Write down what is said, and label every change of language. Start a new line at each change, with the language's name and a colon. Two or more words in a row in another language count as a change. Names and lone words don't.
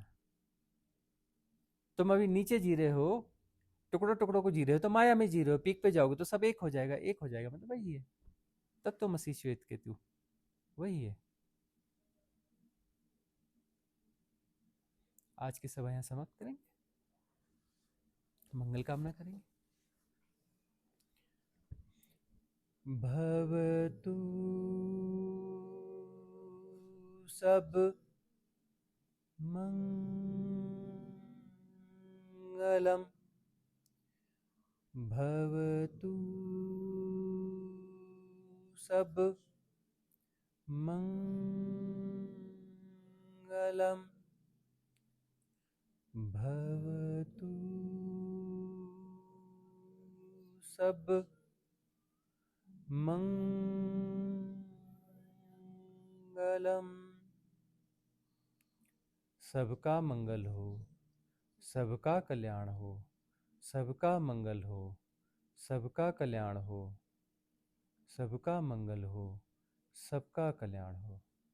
Hindi: तुम अभी नीचे जी रहे हो, टुकड़ों टुकड़ों को जी रहे हो, तो माया में जी रहे हो। पीक पे जाओगे तो सब एक हो जाएगा। एक हो जाएगा मतलब वही है। तब तो मसीह श्वेत केतु वही है। आज की सभा यहाँ समाप्त करेंगे, मंगल कामना करेंगे।
Pali: भवतु सब मंगलम। भवतु सब मंगलम। भवतु सब मंगलम।
Hindi: सबका मंगल हो, सबका कल्याण हो, सबका मंगल हो, सबका कल्याण हो, सबका मंगल हो, सबका कल्याण हो।